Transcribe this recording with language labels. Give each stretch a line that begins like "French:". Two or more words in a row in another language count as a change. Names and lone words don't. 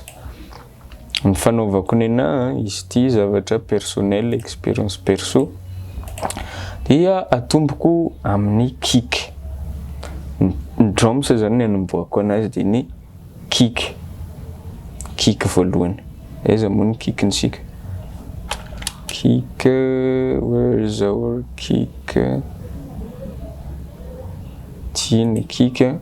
Malagasy: Ny fanaovako ny anahy izy ty zavatra
French: personnel, expérience perso,
Malagasy: dia atomboko amin'ny kick. Ny drums zany anomboako anazy de ny kick voalohany. Aiza moa ny kickintsika?
English: Kick, where is our kick?
Malagasy: Ty ny kick.